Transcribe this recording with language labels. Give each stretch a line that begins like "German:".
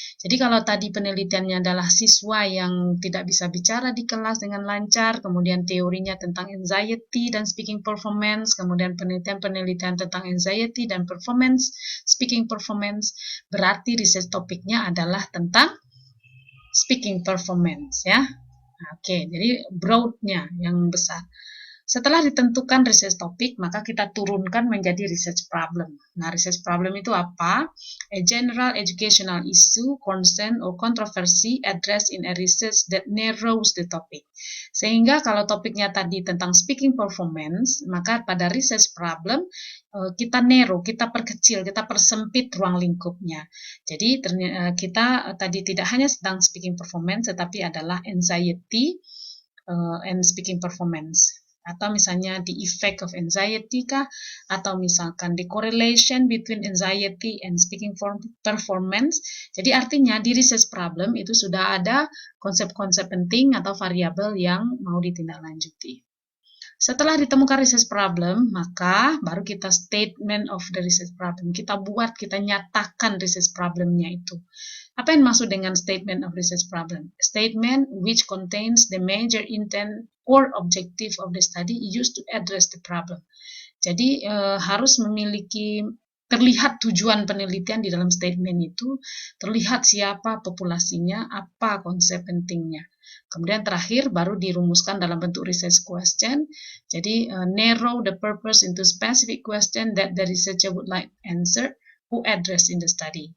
Indonesian: Jadi kalau tadi penelitiannya adalah siswa yang tidak bisa bicara di kelas dengan lancar, kemudian teorinya tentang anxiety dan speaking performance, kemudian penelitian tentang anxiety dan performance, speaking performance, berarti research topiknya adalah tentang speaking performance ya. Oke, jadi broadnya yang besar. Setelah ditentukan research topik, maka kita turunkan menjadi research problem. Nah, research problem itu apa?
English: A general educational issue, concern, or controversy addressed in a research that narrows the topic.
Indonesian: Sehingga kalau topiknya tadi tentang speaking performance, maka pada research problem kita narrow, kita perkecil, kita persempit ruang lingkupnya. Jadi kita tadi tidak hanya tentang speaking performance, tetapi adalah anxiety and speaking performance. Atau misalnya
English: the effect of anxiety
Indonesian: kah, atau misalkan
English: the correlation between anxiety and speaking performance.
Indonesian: Jadi artinya di research problem itu sudah ada konsep-konsep penting atau variabel yang mau ditindaklanjuti. Setelah ditemukan research problem, maka baru kita statement of the research problem. Kita nyatakan research problemnya itu. Apa yang maksud dengan statement of research problem?
English: Statement which contains the major intent or objective of the study used to address the problem.
Indonesian: Jadi harus memiliki terlihat tujuan penelitian di dalam statement itu, terlihat siapa populasinya, apa konsep pentingnya. Kemudian terakhir baru dirumuskan dalam bentuk research question. Jadi
English: narrow the purpose into specific question that the researcher would like answer, who addressed in the study.